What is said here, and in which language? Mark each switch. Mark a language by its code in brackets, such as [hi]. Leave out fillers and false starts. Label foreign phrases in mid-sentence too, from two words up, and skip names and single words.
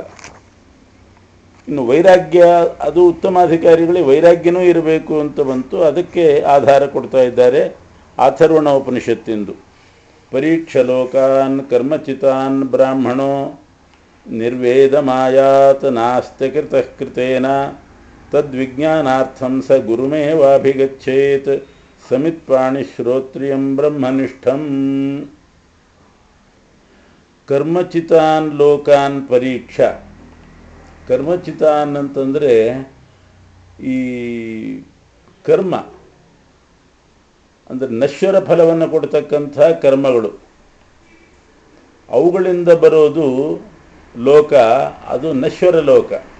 [kn] ಇನ್ನು ವೈರಾಗ್ಯ, ಅದು ಉತ್ತಮಾಧಿಕಾರಿಗಳಿಗೆ ವೈರಾಗ್ಯನೂ ಇರಬೇಕು ಅಂತ ಬಂತು. ಅದಕ್ಕೆ ಆಧಾರ ಕೊಡ್ತಾ ಇದ್ದಾರೆ ಅಥರ್ವಣ ಉಪನಿಷತ್ತಿಂದು. [sa] ಪರೀಕ್ಷ ಲೋಕಾನ್ ಕರ್ಮಚಿತಾನ್ ಬ್ರಾಹ್ಮಣೋ ನಿರ್ವೇದ ಮಾಯಾತ್ ನಾಸ್ತ್ಯ ಕೃತಃ ಕೃತೇನ ತದ್ವಿಜ್ಞಾನಾರ್ಥಂ ಸ ಗುರುಮೇವಾಭಿಗಚ್ಚೇತ್ ಸಮಿತ್ಪಾಣಿ ಶ್ರೋತ್ರಿಯಂ ಬ್ರಹ್ಮನಿಷ್ಠಂ. ಕರ್ಮಚಿತಾನ್ ಲೋಕಾನ್ ಪರೀಕ್ಷ. [kn] ಕರ್ಮಚಿತಾನ್ ಅಂತಂದರೆ ಈ ಕರ್ಮ ಅಂದರೆ ನಶ್ವರ ಫಲವನ್ನು ಕೊಡ್ತಕ್ಕಂಥ ಕರ್ಮಗಳು, ಅವುಗಳಿಂದ ಬರೋದು ಲೋಕ, ಅದು ನಶ್ವರ ಲೋಕ.